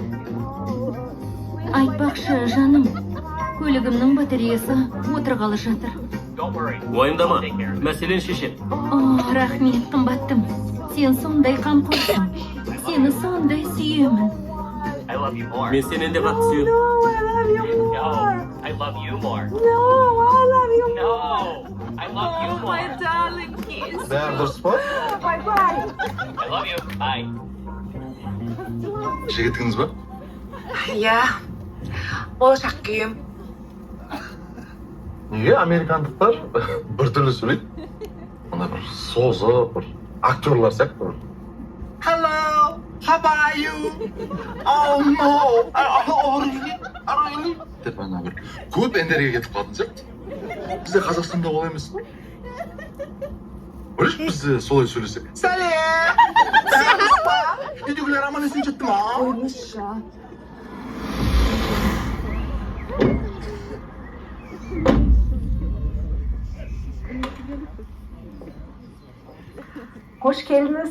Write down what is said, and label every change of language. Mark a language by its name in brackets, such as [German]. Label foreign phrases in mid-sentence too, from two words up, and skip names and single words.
[Kazakh] Айтпақшы, жаным, көлігімнің батареясы отырғалы жатыр. Уайымдама, мәселен шешет. Рахмет, қымбаттым. Сен сондай қамқорсың. Сені сондай сүйемін. Мен сенен де қатты сүйемін. [English] I love you more. No, I love you. No, I love you more. My darling kiss. [Kazakh] Бәрі дұрыс па? [English] Bye-bye. I love you. Bye. [Kazakh] Жігітіңіз ба? Иә, болашақ күйім. Неге американдықтар бір түрлі сөйлейді? Мына бір созы, бір актерлар сияқты бір. [English] Hello, how are you? Oh no, really? [Kazakh] Деп ана бір көп энергия кетіп қалатын сияқты. Бізде Қазақстанда олай емес қой. Ойлашы бізде солай сөйлесек. Сәлем! Үйдегілер аман есен жетті ма? Қоймышы. Қош келдіңіз.